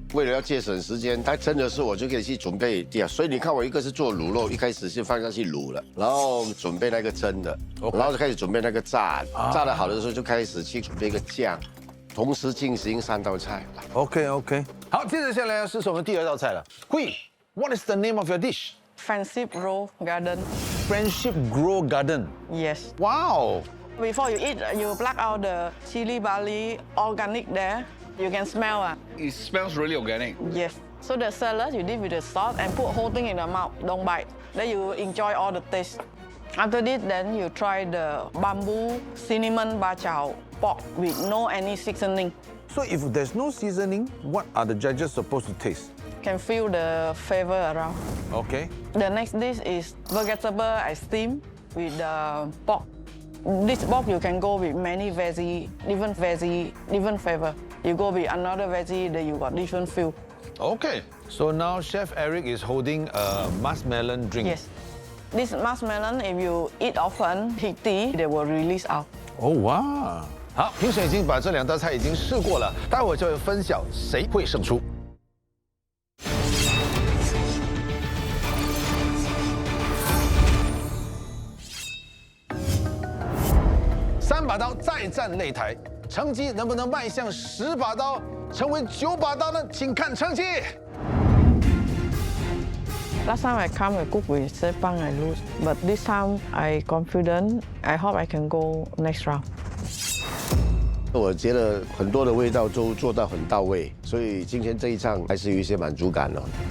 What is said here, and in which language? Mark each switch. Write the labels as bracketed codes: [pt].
[zh] 为了要节省时间，它蒸的时候我就可以去准备呀。所以你看，我一个是做卤肉，一开始是放上去卤了，然后准备那个蒸的，然后就开始准备那个炸，炸的好的时候就开始去准备一个酱，同时进行3道菜。 OK， 好，接着下来要试试我们第2道菜了。 [en] Hui，What is the name of your dish？ Friendship Grow Garden. Friendship Grow Garden. Yes. Wow. Before you eat, you pluck out the chili barley organic there. You can smell. It smells really organic. Yes. So the salad you dip with the salt and put whole thing in the mouth. Don't bite. Then you enjoy all the taste. After this, then you try the bamboo cinnamon bachao pork with no any seasoning. So if there's no seasoning, what are the judges supposed to taste? Can feel the flavor around. Okay. The next dish is vegetable I steam with the pork. This pork you can go with many veggie, different flavor. You go with another veggie, then you got different feel. Okay. So now Chef Eric is holding a muskmelon drink. Yes. This muskmelon, if you eat often, heaty, they will release out. Oh wow. [zh] 好，评审已经把这2道菜已经试过了，待会就会分晓谁会胜出。 3把刀再战擂台，成绩能不能迈向10把刀，成为9把刀呢？请看成绩。 [en] Last time I come and cook with Sepang, I lose. But this time I confident. I hope I can go next round. [zh] 我觉得很多的味道都做到很到位，所以今天这一仗还是有一些满足感哦。